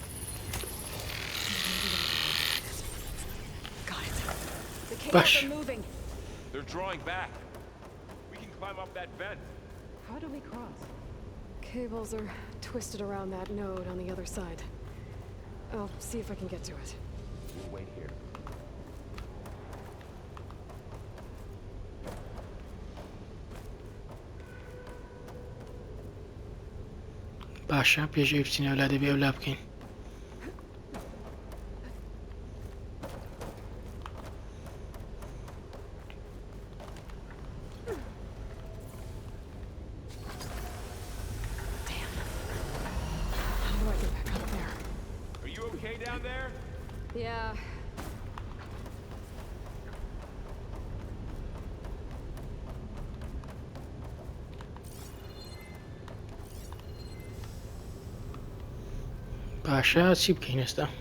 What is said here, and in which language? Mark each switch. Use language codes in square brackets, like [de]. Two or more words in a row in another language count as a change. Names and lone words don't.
[en] Got it. The cables Bash. are moving. They're drawing back. We can climb up that vent. How do we cross? Cables are twisted around that node on the other side. I'll see if I can get to it. We'll wait here. [ckb] باشە پێشەوەی بچینە ولا دەبێ ئەولا بکەین. [en] How do I get back up there? Are you okay down there? Yeah. [ckb] باشە چی بکەین ئێستا؟